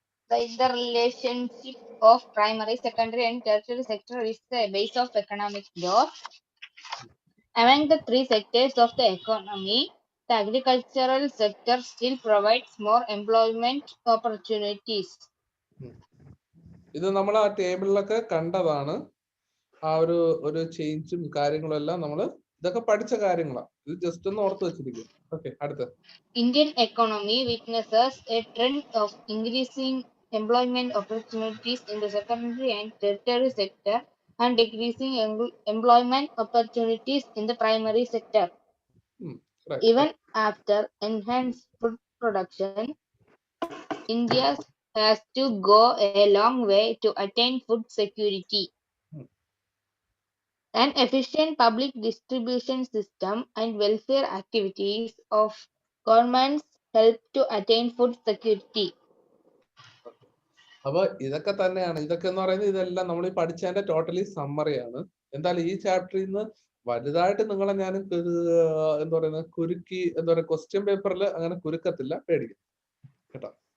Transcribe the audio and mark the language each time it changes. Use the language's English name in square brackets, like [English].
[English] The interrelationship of primary, secondary and tertiary sector is the base of economic growth. Among the three sectors of the economy, the agricultural sector still provides more employment opportunities. [Malayalam] ഇത് നമ്മൾ ആ ടേബിളിലൊക്കെ കണ്ടതാണ്. ആ ഒരു ചേഞ്ചും കാര്യങ്ങളും എല്ലാം നമ്മൾ ഇതൊക്കെ പഠിച്ച കാര്യങ്ങളാണ്. ഇത് ജസ്റ്റ് ഒന്ന് ഓർത്ത് വെച്ചിരിക്കും. ഓക്കെ, അടുത്ത. [English] Indian economy witnesses a trend of increasing employment opportunities in the secondary and tertiary sector and decreasing employment opportunities in the primary sector. Right. Even after enhanced food production, India has to go a long way to attain food security. An efficient public distribution system and welfare activities of governments help to attain food security. [Malayalam] അപ്പൊ ഇതൊക്കെ തന്നെയാണ്. ഇതൊക്കെ എന്ന് പറയുന്നത് ഇതെല്ലാം നമ്മൾ ഈ പഠിച്ചതിന്റെ totally സമ്മറിയാണ്. എന്തായാലും ഈ ചാപ്റ്ററിൽ നിന്ന് വലുതായിട്ട് നിങ്ങളെ ഞാൻ എന്താ പറയുന്നത് കുരുക്കി, എന്താ പറയുക, ക്വസ്റ്റ്യൻ പേപ്പറിൽ അങ്ങനെ കുരുക്കത്തില്ല, പേടിക്കും കേട്ടോ.